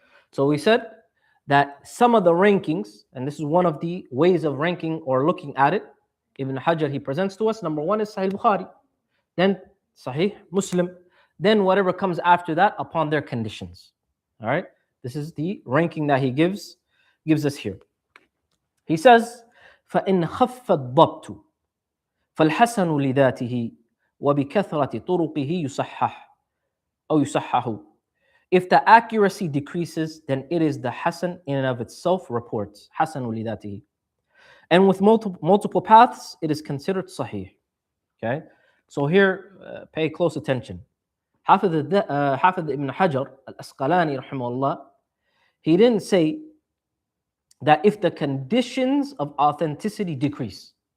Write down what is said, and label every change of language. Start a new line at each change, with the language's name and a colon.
English: So we said that some of the rankings, and this is one of the ways of ranking or looking at it, Ibn Ḥajar, he presents to us, number one is Sahih Bukhari, then Sahih Muslim, then whatever comes after that upon their conditions. All right, this is the ranking that he gives us here. He says,
Arabic: فَإِنْ خَفَّ الضَّبْطُ فَالْحَسَنُ لِذَاتِهِ وَبِكَثْرَةِ طُرُقِهِ يُصَحَّحُ أو يُصَحَّحُ.
English: If the accuracy decreases, then it is the Hasan in and of itself reports.
Arabic: حَسَنُ لِذَاتِهِ.
English: And with multiple paths, it is considered Sahih. Okay, so here, pay close attention. Hafidh Ibn Ḥajar, al-Asqalānī rahimahullah, he didn't say that if the conditions of authenticity decrease.